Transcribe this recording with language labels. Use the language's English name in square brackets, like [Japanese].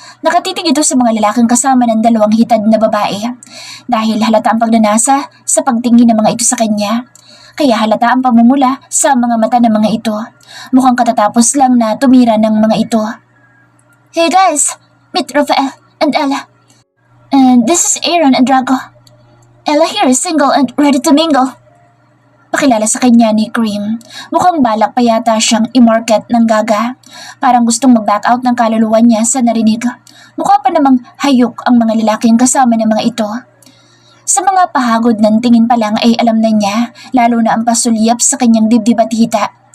[Filipino] Nakatitig ito sa mga lalaking kasama ng dalawang hitad na babae. Dahil halata ang pagnanasa sa pagtingin ng mga ito sa kanya. Kaya halata ang pamumula sa mga mata ng mga ito. Mukhang katatapos lang na tumira ng mga ito. [English] Hey guys, meet Rafael and Ella. And this is Aaron and Drago. Ella here is single and ready to mingle. [Filipino] Pakilala sa kanya ni Cream. Mukhang balak pa yata siyang i-market ng gaga. Parang gustong mag-back out ng kaluluwa niya sa narinig. Mukha pa namang hayok ang mga lalaking kasama ng mga ito. Sa mga pahagod ng tingin pa lang ay alam na niya, lalo na ang pasulyap sa kanyang dibdib at hita.